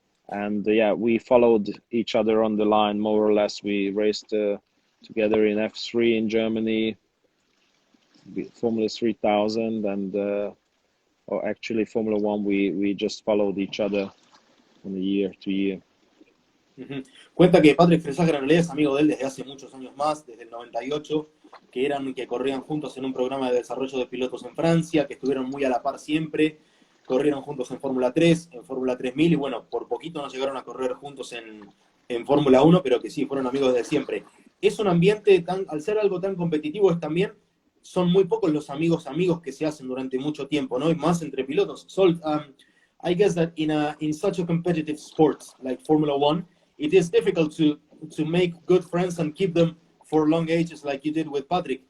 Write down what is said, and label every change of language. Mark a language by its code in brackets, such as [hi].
[en] And yeah, we followed each other on the line more or less. We raced together in F3 in Germany, Formula 3000, and or actually Formula 1. We just followed each other from year to year. Uh-huh. [es] Cuenta que Patrick Versenyzővel en realidad es amigo de él desde hace muchos años más, desde el 98, que corrían juntos en un programa de desarrollo de pilotos en Francia, que estuvieron muy a la par siempre, corrieron juntos en Fórmula 3, en Fórmula 3000, y bueno, por poquito no llegaron a correr juntos en Fórmula 1, pero que sí, fueron amigos desde siempre. Es un ambiente al ser algo tan competitivo, son muy pocos los amigos que se hacen durante mucho tiempo, ¿no? Y más entre pilotos. [en] Zsolt, I guess that in such a competitive sport like Formula 1, it is difficult to make good friends and keep them for long ages like you did with Patrick.